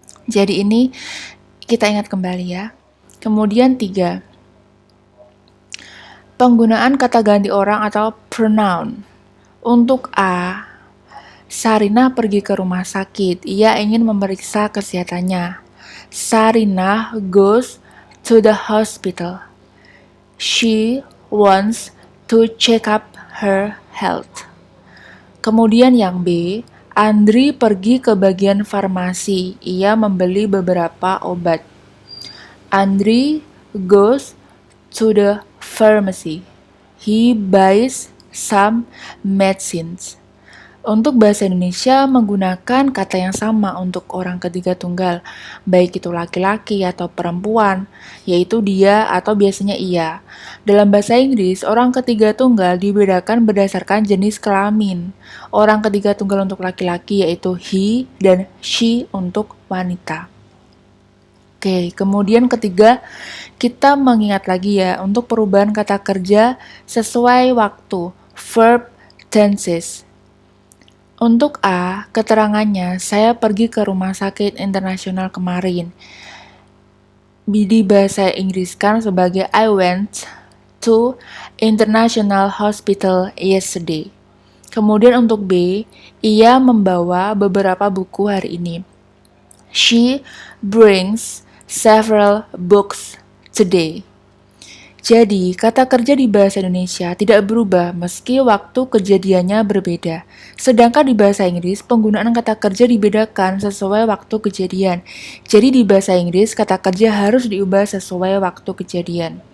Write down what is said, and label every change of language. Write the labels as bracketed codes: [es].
[id] Jadi ini kita ingat kembali ya. Kemudian 3. Penggunaan kata ganti orang atau pronoun. Untuk A, Sarinah pergi ke rumah sakit. Ia ingin memeriksa kesehatannya. [en] Sarinah goes to the hospital. She wants to check up her health. [id] Kemudian yang B, Andri pergi ke bagian farmasi. Ia membeli beberapa obat. [en] Andri goes to the pharmacy. He buys some medicines. [id] Untuk bahasa Indonesia menggunakan kata yang sama untuk orang ketiga tunggal, baik itu laki-laki atau perempuan, yaitu dia atau biasanya ia. Dalam bahasa Inggris, orang ketiga tunggal dibedakan berdasarkan jenis kelamin. Orang ketiga tunggal untuk laki-laki yaitu he dan she untuk wanita. Oke, kemudian ketiga, kita mengingat lagi ya untuk perubahan kata kerja sesuai waktu, verb tenses. Untuk A, keterangannya, saya pergi ke rumah sakit internasional kemarin. Di bahasa Inggris kan sebagai [en] I went to international hospital yesterday. [id] Kemudian untuk B, ia membawa beberapa buku hari ini. [en] She brings several books today. [id] Jadi, kata kerja di bahasa Indonesia tidak berubah meski waktu kejadiannya berbeda. Sedangkan di bahasa Inggris, penggunaan kata kerja dibedakan sesuai waktu kejadian. Jadi di bahasa Inggris, kata kerja harus diubah sesuai waktu kejadian.